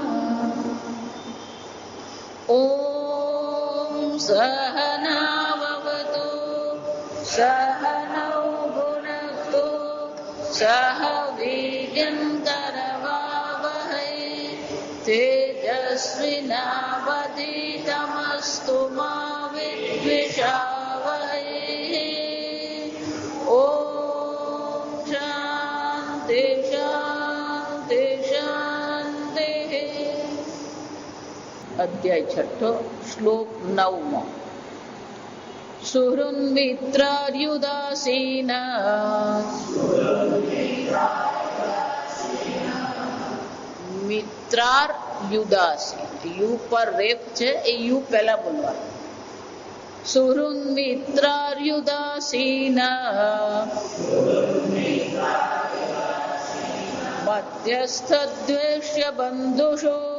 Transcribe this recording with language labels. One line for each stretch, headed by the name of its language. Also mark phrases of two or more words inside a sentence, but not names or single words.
Sanskrit: ॐ सहनाववतु सहनौ भुनक्तु सह वीर्यं करवावहै तेजस्विनावधीतमस्तु मा विद्विषावहै। ॐ शान्ति शान्ति शान्तिः। अध्याय 6 श्लोक 9। સુહૃન મિત્રાર્યુદાસીન મિત્રાર્યુદાસીન.
Gujarati: યુ પર રેપ છે, એ યુ પહેલા બોલવાનું.
Sanskrit: સુહૃન મિત્રાર્યુદાસીન મધ્યસ્થ દ્વેષ્ય બંધુષો